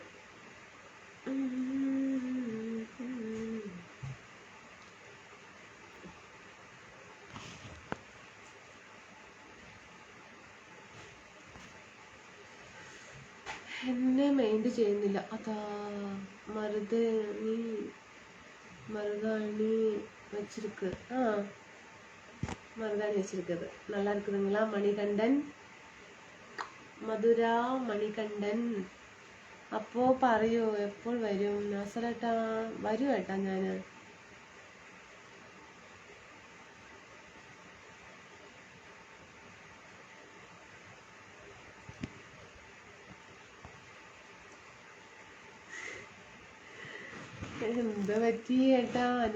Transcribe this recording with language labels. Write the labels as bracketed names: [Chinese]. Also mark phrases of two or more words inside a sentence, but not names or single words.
[Malayalam] എന്നെ മൈൻഡ് ചെയ്യുന്നില്ല. [Tamil] അതാ மருதாணி வச்சிருக்கு. மருதாணி வச்சிருக்குது. நல்லா இருக்குதுங்களா? மணிகண்டன். [Malayalam] മധുര മണികണ്ഠൻ. അപ്പോ പറയൂ എപ്പോൾ വരും? നസറേട്ടാ വരൂ ഏട്ടാ. ഞാന് എന്താ പറ്റി ഏട്ടാ?